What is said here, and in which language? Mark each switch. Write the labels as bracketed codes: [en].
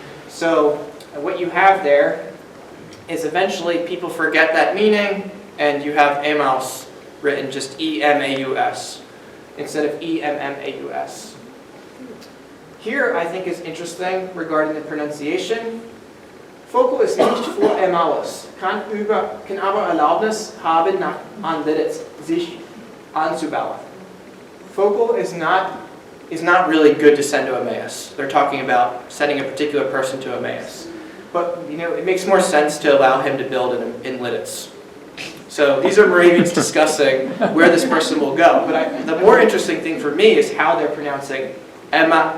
[en] So what you have there is eventually people forget that meaning, and you have Emmaus written just E-M-A-U-S instead of E-M-M-A-U-S. Here I think is interesting regarding the pronunciation. [de] Vogel ist nicht vor Emmaus, kann aber Erlaubnis haben, nach Antlitz sich anzubauen. [en] Focal is not really good to send to Emmaus. They're talking about sending a particular person to Emmaus. But, it makes more sense to allow him to build in Lidditz. So these are Moravians discussing where this person will go. But the more interesting thing for me is how they're pronouncing Emma.